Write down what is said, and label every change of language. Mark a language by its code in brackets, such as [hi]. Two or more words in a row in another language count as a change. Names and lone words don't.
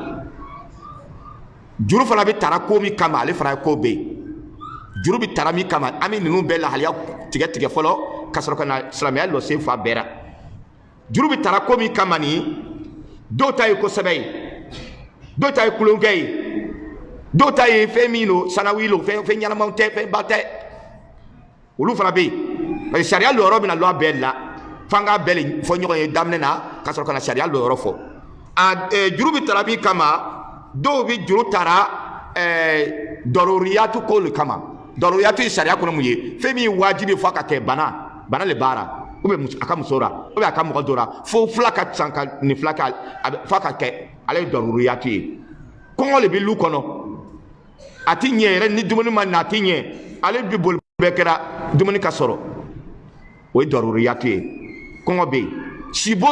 [bm] juru fana bɛ tara ko min kama ale fana ye ko bɛ yen juru bɛ tara min kama an bɛ ninnu bɛɛ lahaliya tigɛ tigɛ fɔlɔ ka sɔrɔ ka na silamɛya lɔ sen fa bɛɛ la juru bɛ tara ko min kama nin dɔw ta ye kosɛbɛ ye dɔw ta ye kulonkɛ ye dɔw ta ye fɛn min don sanawi lo fɛn ɲɛnamaw tɛ fɛn ba tɛ olu fana bɛ yen [fr] parce que [bm] sariya lɔ yɔrɔ bɛna lɔ a bɛɛ la f'an k'a bɛɛ le fɔ ɲɔgɔn ye daminɛ na ka sɔrɔ ka na sariya lɔ yɔrɔ fɔ juru bɛ tara min kama dɔw bɛ juru tara dɔrɔriyatu ko le kama dɔrɔriyatu ye sariya kɔnɔ mun ye fɛn min ye wajibi fɔ a ka kɛ bana le baara [fr] ou bien [bm] a ka muso ra [fr] ou bien [bm] a ka mɔgɔ dɔ ra fo fila ka san ka nin fila kɛ f'a ka kɛ ale ye dɔrɔriyatu ye kɔngɔ le bɛ lu kɔnɔ a ti ɲɛ yɛrɛ ni dumuni ma na a ti ɲɛ ale bi boli bɛɛ kɛra dumuni ka sɔrɔ o ye dɔrɔriyatu ye kɔngɔ bɛ yen sibo